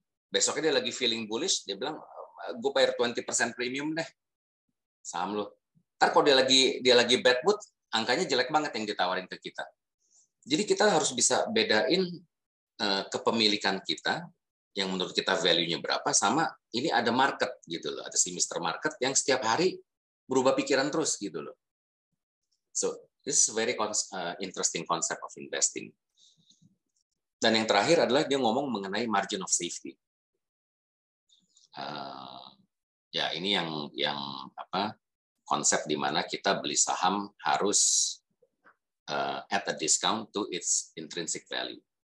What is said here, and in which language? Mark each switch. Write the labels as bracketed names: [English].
[Indonesian] Besoknya dia lagi feeling bullish, dia bilang, gue bayar 20% premium deh saham lu. Ntar kalau dia lagi bad mood, angkanya jelek banget yang ditawarin ke kita. Jadi kita harus bisa bedain kepemilikan kita yang menurut kita value-nya berapa sama ini ada market gitu loh, ada si Mr. Market yang setiap hari berubah pikiran terus gitu loh. [English] So this is very interesting concept of investing. [Indonesian] Dan yang terakhir adalah dia ngomong mengenai margin of safety. Ya ini yang konsep di mana kita beli saham harus at a discount to its intrinsic value.